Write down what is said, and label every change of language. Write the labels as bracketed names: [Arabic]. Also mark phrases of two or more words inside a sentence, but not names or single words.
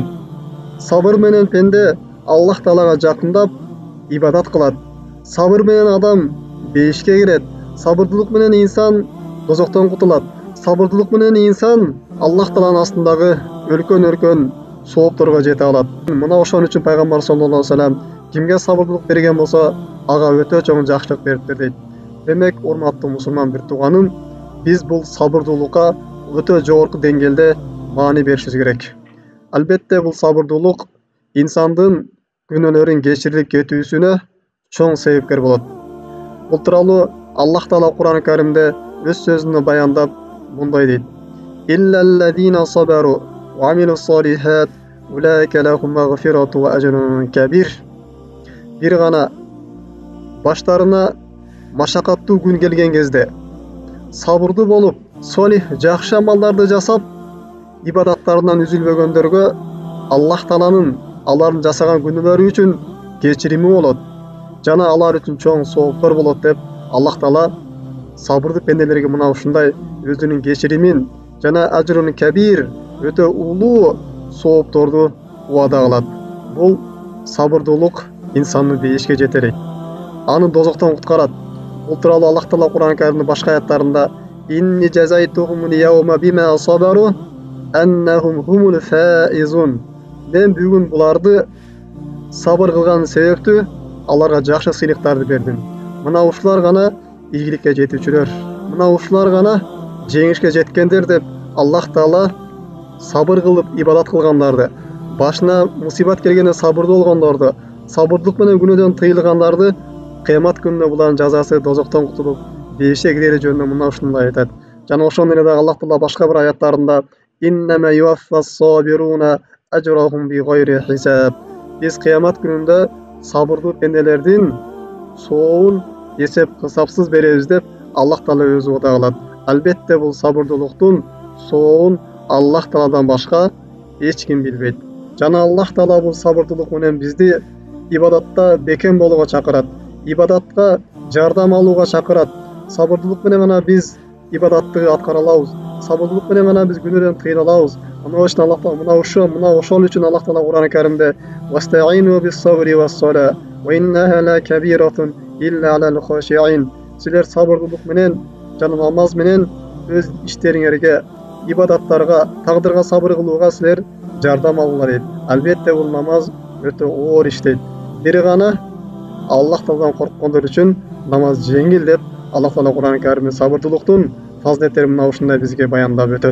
[Kyrgyz] Сабыр менен пенде Аллах Таалага жакындап ибадат кылат. Сабыр менен адам бейишке кирет. Сабырдуулук менен инсан дозоктон кутулат. Сабырдуулук менен инсан Аллах Тааланын астындагы өркөн соопторго жете алат. Мына ошон үчүн пайгамбар [Arabic] صلى الله عليه وسلم [Kyrgyz] кимге сабырдуулук берген болсо, ага өтө чоң жакшылык бериптир дейт. Демек, урматтуу мусулман бир тууганым, биз бул сабырдуулукка өтө жогорку деңгээлде маани беришибиз керек. Албетте бул сабырдуулук инсандын күнөөлөрүн кечирилип кетүүсүнө чоң себепкер болот. Бул тууралуу Аллах Таала Кур'ан-ы Каримде өз сөзүндө баяндап мындай дейт: [Arabic] "إلا الذين صبروا وعملوا الصالحات أولئك لهم مغفرة وأجر كبير." [Kyrgyz] Бир гана баштарына машакаттуу күн келген кезде сабырдуу болуп, солих жакшы амалдарды жасап, ибадаттарынан үзүлбөгөндөргө Аллах Тааланын алардын жасаган күнөөлөрү үчүн кечирими болот жана алар үчүн чоң сооптор болот деп Аллах Таала сабырдуу пенделерге мына ушундай өзүнүн кечиримин жана [Arabic] أجر كبير, [Kyrgyz] өтө улуу соопторду убада кылат. Бул сабырдуулук инсанды бейишке жетелейт, аны дозоктон куткарат. Бул тууралуу Аллах Таала Кур'ан-ы Каримдин башка аяттарында: [Arabic] "إني جزيتهم اليوم بما صبروا أنهم هم الفائزون." [Kyrgyz] Мен бүгүн буларды сабыр кылган себептүү аларга жакшы сыйлыктарды бердим. Мына ушулар гана ийгиликке жетүүчүлөр, мына ушулар гана жеңишке жеткендер деп Аллах Таала сабыр кылып ибадат кылгандарды, башына мусибат келгенде сабырдуу болгондорду, сабырдуулук менен күнөөдөн тыйылгандарды кыямат күнүндө булардын жазасы дозоктон кутулуп бейишке кирери жөнүндө мына ушундай айтат. Жана ошондой эле дагы Аллах Таала башка бир аяттарында: [Arabic] "إنما يوفى الصابرون أجرهم بغير حساب." [Kyrgyz] Биз кыямат күнүндө сабырдуу пенделердин соогун эсеп кысапсыз беребиз деп Аллах Таала өзү убада кылат. Албетте бул сабырдуулуктун соогун Аллах Тааладан башка эч ким билбейт. Жана Аллах Таала бул сабырдуулук менен бизди ибадатта бекем болууга чакырат, ибадатка жардам алууга чакырат. Сабырдуулук менен гана биз ибадатты аткара алабыз. Сабырдуулук менен гана биз күнөөдөн тыйыла алабыз. Мына ошол Аллах Таала ошол үчүн Аллах Таала Кур'ан-ы Каримде: [Arabic] "واستعينوا بالصبر والصلاة وإنها لكبيرة إلا على الخاشعين." [Kyrgyz] Силер сабырдуулук менен жана намаз менен өз иштериңерге, ибадаттарга, тагдырга сабыр кылууга силер жардам алыңар дейт. Албетте бул намаз өтө оор иш дейт. Бир гана Аллах Тааладан корккондор үчүн намаз жеңил деп Аллах Таала Кур'ан-ы Каримде сабырдуулуктун фазилеттерин мына ушундай бизге баяндап өтөт.